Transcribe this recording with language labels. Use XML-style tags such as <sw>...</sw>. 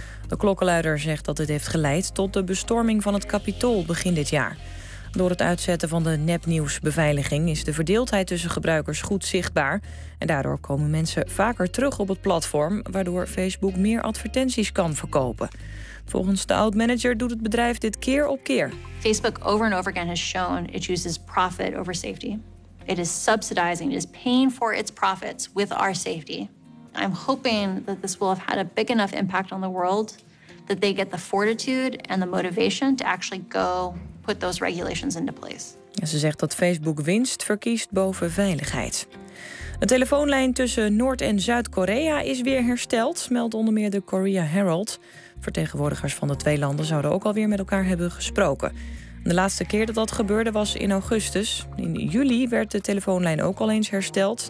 <nl>De klokkenluider zegt dat dit heeft geleid tot de bestorming van het Capitool begin dit jaar. Door het uitzetten van de nepnieuwsbeveiliging is de verdeeldheid tussen gebruikers goed zichtbaar. En daardoor komen mensen vaker terug op het platform, waardoor Facebook meer advertenties kan verkopen. Volgens de oud-manager doet het bedrijf dit keer op keer.</nl> <en>Facebook over and over again has shown it chooses profit over safety. It is subsidizing, it is paying for its profits with our safety. I'm hoping that this will have had a big enough impact on the world that they get the fortitude and the motivation to actually go put those regulations into place.</en> <nl>Ze zegt dat Facebook winst verkiest boven veiligheid. De telefoonlijn tussen Noord- en Zuid-Korea is weer hersteld, meldt onder meer de Korea Herald. Vertegenwoordigers van de twee landen zouden ook alweer met elkaar hebben gesproken. De laatste keer dat dat gebeurde was in augustus. In juli werd de telefoonlijn ook al eens hersteld...</nl>